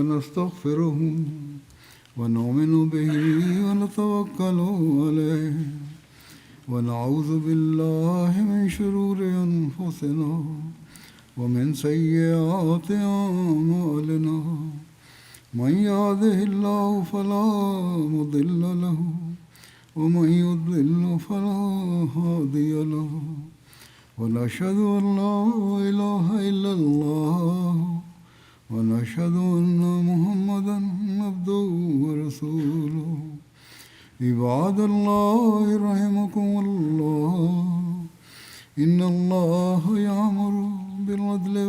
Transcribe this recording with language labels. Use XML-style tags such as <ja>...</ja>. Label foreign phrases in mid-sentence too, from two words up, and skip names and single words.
<ar>نستغفره و نؤمن به و نتوكل عليه و نعوذ بالله من شرور أنفسنا و من سيئات أعمالنا. من يهده الله فلا مضل له ومن يضلل فلا هادي له ونشهد أن لا إله إلا الله ونشهد أن محمدا عبده ورسوله. عباد الله رحمكم الله إن الله يأمر بالعدل</ar>